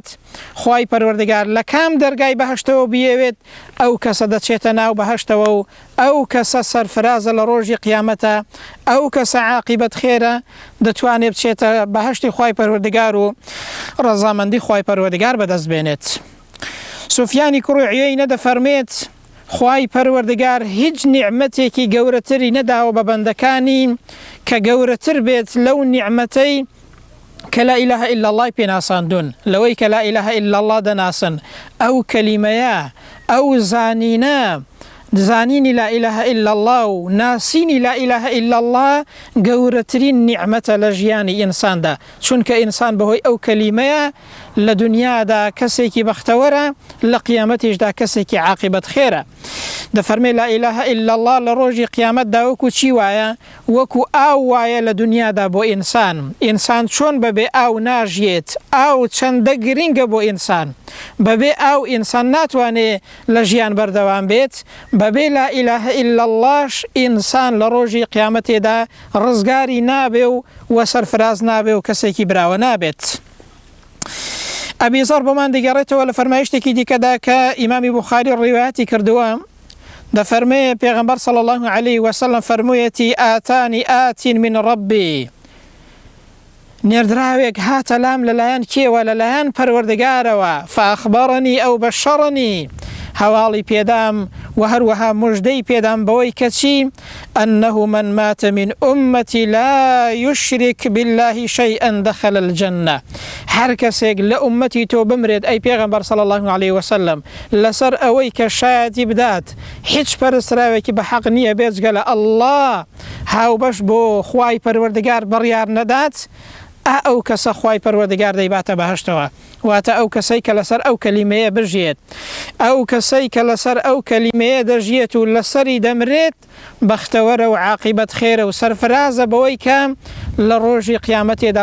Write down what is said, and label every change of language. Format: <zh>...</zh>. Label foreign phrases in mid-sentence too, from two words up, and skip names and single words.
<ckb>خوای پەروەردگار لە کام دەرگای بەهەشتەوە بیەوێت ئەو کەسە دەچێتە ناو بەهەشتەوە و ئەو کەسە سەرفرازە لە ڕۆژی قیامەتە، ئەو کەسە عاقیبەت خێرە، دەتوانێت بچێتە بەهەشتی خوای پەروەردگار و ڕەزامەندی خوای پەروەردگار بەدەست بێنێت. سفیانی کوڕی عوەینە دەفەرمێت خوای پەروەردگار هیچ نیعمەتێکی گەورەتری نەداوە بە بەندەکانی کە گەورەتر بێت لەو نیعمەتەی کە</ckb> <ar>لا إله إلا الله</ar> <ckb>پێناساندون لەوەی کە</ckb> <ar>لا إله إلا الله</ar> <ckb>دەناسن ئەو کەلیمەیە ئەو زانینە زانینی</ckb> <ar>لا إله إلا الله</ar> <ckb>و ناسینی</ckb> <ar>لا إله إلا الله</ar> <ckb>گەورەترین نیعمەتە لە ژیانی ئینساندا چونکە ئینسان بەهۆی ئەو کەلیمەیە لە دنیادا کەسێکی بەختەوەرە لە قیامەتیشدا کەسێکی عاقبەت خێرە دەفەرمێ</ckb> <ar>لا إله إلا الله</ar> <ckb>لە ڕۆژی قیامەتدا وەکو چی وایە وەکو ئاو وایە لە دنیادا بۆ ئینسان چۆن بەبێ ئاو ناژیێت ئاو چەندە گرینگە بۆ ئینسان بەبێ ئاو ئینسان ناتوانێت لە ژیان بەردەوام بێت بەبێ</ckb> <ar>لا إله إلا اللهش</ar> <ckb>ئینسان لە ڕۆژی قیامەتێدا ڕزگاری نابێ و سەرفراز نابێ و کەسێکی براوە نابێت ئەبی زەر بۆمان دەگەڕێتەوە لە فەرمایشتێکی دیکەدا کە ئیمامی بوخاری ڕیواەتی کردووە دەفەرمێ پێغەمبەر</ckb> <ar>صلی الله عليه وسلم</ar> <ckb>فەرموویەتی</ckb> <ar>ئاتانی ئاتین من ڕەبی</ar> <ckb>نێردراوێک هاتە لام لەلایەن کێوە لەلایەن پەروەردگارەوە</ckb> <ar>فەئەخبەرەنی ئەو بەشەڕەنی</ar> <ckb>هەواڵی پێدام و هەروەها موژدەی پێدام بەوەی کەچی</ckb> <ar>ئەنەه من مات من ئومەتی لا یشرک بالله شیئا دخل الجنة</ar> <ckb>هەر کەسێک لە ئومەتی تۆ بمرێت ئەی پێغەمبەر</ckb> <ar>صلی الله عليه وسلم</ar> <ckb>لەسەر ئەوەی کە شایەتی بدات هیچ پەرستراوێکی بە حەق نییە بێجگە لە ئەڵڵا هاوبەش بۆ خوای پەروەردگار بڕیار نەدات ئەو کەسە خوای پەروەردگار دەیباتە بەهەشتەوە واتە ئەو کەسەی کە لەسەر ئەو کەلیمەیە بژێت ئەو کەسەی کە لەسەر ئەو کەلیمەیە دەژێت و لەسەری دەمرێت بەختەوەرە و عاقبەت خێرە و سەرفرازە بەوەی کە لە ڕۆژی قیامەتێدا</ckb>